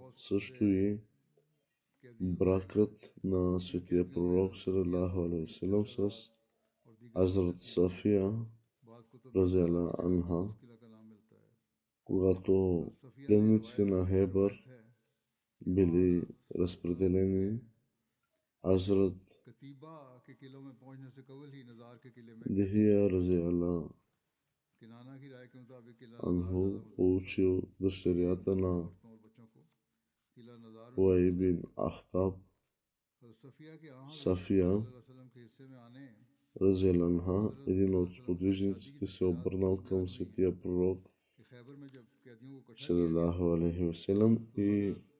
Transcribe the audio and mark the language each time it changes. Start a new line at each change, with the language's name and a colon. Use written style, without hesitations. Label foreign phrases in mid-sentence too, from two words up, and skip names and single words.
Bulgarian: също и бракът на светия пророк
Arabic: صلى الله عليه وسلام
Bulgarian: с Азрат Сафия
Arabic: رضي الله عنها,
Bulgarian: когато пленниците на Хебър били разпределени. Азрат Дихия
Arabic: رضي الله عنه
Bulgarian: получил дъщерята на Уей бин Ахтаб Сафия,
Arabic: رضية عنها,
Bulgarian: един от сподвижниците, се обърнал към светия пророк
Arabic: صلى الله عليه وسلم
Bulgarian: и